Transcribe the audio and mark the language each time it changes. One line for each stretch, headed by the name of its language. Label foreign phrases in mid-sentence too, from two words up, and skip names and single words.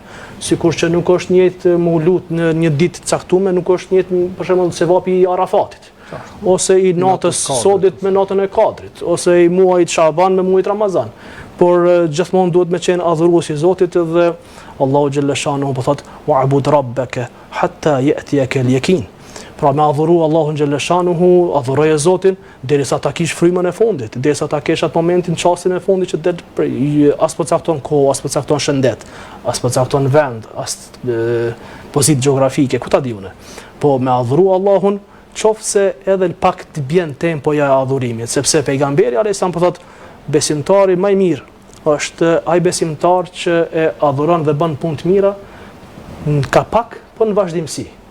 Albanian: Sikur që nuk është njëjtë me u lut në një ditë të caktuar, nuk është njëjtë për shembull sevapi i Arafatit, ose i natës Sodit me natën e Kadrit, ose i muajit Shaban me muajit Ramazan. Por gjithmonë duhet me qenë adhuruesi i Zotit dhe Allahu
Arabic: جل شأنه
Albanian: po thotë
Arabic: واعبد ربك حتى يأتيك اليقين.
Albanian: Pra me adhuru Allahun
Arabic: جل شأنه,
Albanian: adhuroje Zotin derisa ta kish frymën e fundit, derisa ta kesh atë momentin çastin e fundit që as po cakton kohë, as po cakton shëndet, as po cakton vend, as pozitë gjeografike, ku ta di unë. Po me adhuru Allahun qofse edhe pak të bjen tempoja e adhurimit, sepse pejgamberi
Arabic: عليه السلام
Albanian: po thotë besimtari më i mirë është ai besimtar që e adhuron dhe bën punë të mira ka pak, po në vazhdimsi.